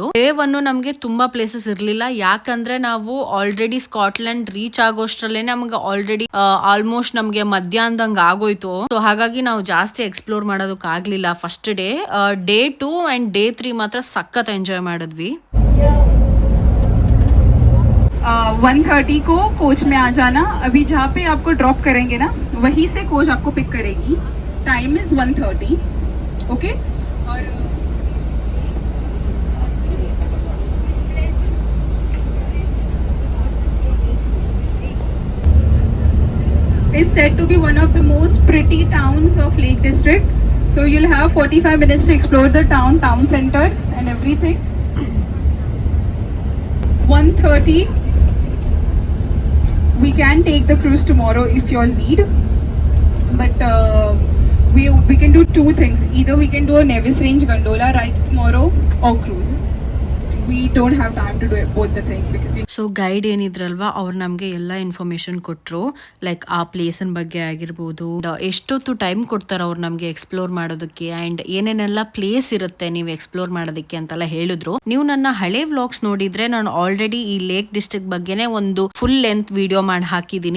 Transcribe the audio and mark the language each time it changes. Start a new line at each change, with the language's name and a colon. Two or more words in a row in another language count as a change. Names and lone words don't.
Kannada: ಡೇ 1 ನಮ್ಗೆ ತುಂಬಾ ಪ್ಲೇಸಸ್ ಇರ್ಲಿಲ್ಲ, ಯಾಕಂದ್ರೆ ನಾವು ಆಲ್ರೆಡಿ ಸ್ಕಾಟ್ಲೆಂಡ್ ರೀಚ್ ಆಗೋಷ್ಟ್ರಲ್ಲೇ ನಮ್ಗೆ
English: already almost
Kannada: ನಮ್ಗೆ ಮಧ್ಯಾಹ್ನದಂಗ ಆಗೋಯ್ತು. ಸೊ ಹಾಗಾಗಿ ನಾವು ಜಾಸ್ತಿ ಎಕ್ಸ್ಪ್ಲೋರ್ ಮಾಡೋದಕ್ ಆಗ್ಲಿಲ್ಲ
English: first day. day 2 and day 3
Kannada: ಮಾತ್ರ ಸಖತ್ ಎಂಜಾಯ್ ಮಾಡಿದ್ವಿ.
Hindi: 1:30 को कोच में आ जाना. अभी जहाँ पे आपको ड्रॉप करेंगे ना, वहीं से कोच आपको पिक करेगी.
English: time is 1:30. okay. और is said to be one of the most pretty towns of Lake District. So you'll have 45 minutes to explore the town center and everything. 1:30. We can take the cruise tomorrow if you all need, but we can do 2 things. Either we can do a Nevis Range gondola ride tomorrow or cruise. We don't have time to do both the things because so guide
Kannada: ಏನಿದ್ರಲ್ವಾ, ಅವ್ರು ನಮಗೆ ಎಲ್ಲ ಇನ್ಫಾರ್ಮೇಶನ್ ಕೊಟ್ಟರು. ಲೈಕ್ ಆ ಪ್ಲೇಸಿನ ಬಗ್ಗೆ ಆಗಿರ್ಬೋದು, ಎಷ್ಟೊತ್ತು ಟೈಮ್ ಕೊಡ್ತಾರೆ ಅವ್ರು ನಮಗೆ ಎಕ್ಸ್ಪ್ಲೋರ್ ಮಾಡೋದಕ್ಕೆ, ಆ್ಯಂಡ್ ಏನೇನೆಲ್ಲ ಪ್ಲೇಸ್ ಇರುತ್ತೆ ನೀವು ಎಕ್ಸ್ಪ್ಲೋರ್ ಮಾಡೋದಕ್ಕೆ ಅಂತೆಲ್ಲ ಹೇಳಿದ್ರು. ನೀವು ನನ್ನ ಹಳೆ ವ್ಲಾಗ್ಸ್ ನೋಡಿದ್ರೆ ನಾನು ಆಲ್ರೆಡಿ ಈ ಲೇಕ್ ಡಿಸ್ಟ್ರಿಕ್ಟ್ ಬಗ್ಗೆನೆ ಒಂದು
English: full length video
Kannada: ಮಾಡಿ ಹಾಕಿದ್ದೀನಿ.